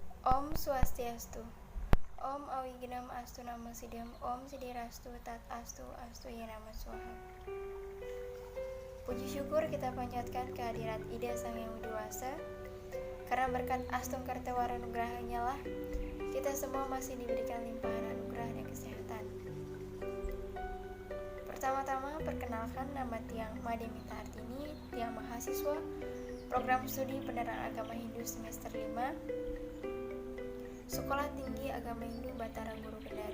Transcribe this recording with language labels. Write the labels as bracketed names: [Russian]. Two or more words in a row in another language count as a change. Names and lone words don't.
[Sanskrit] Om Swastiastu. Om Awignam Astu Nama Sidam. Om Sidirastu Tat Astu Astu Yenama Swaha. [Indonesian] Puji syukur kita panjatkan kehadirat Ida Sang Yang Widiwasa. Karena berkat [Balinese] Astung Kartawara Nugrahanya [Indonesian] lah kita semua masih diberikan limpahan anugerah dan kesehatan. Pertama-tama perkenalkan, nama Tiang Mademita Artini, Tiang mahasiswa Program Studi Penerangan Agama Hindu semester 5 Sekolah Tinggi Agama Hindu Batara Guru Kendari.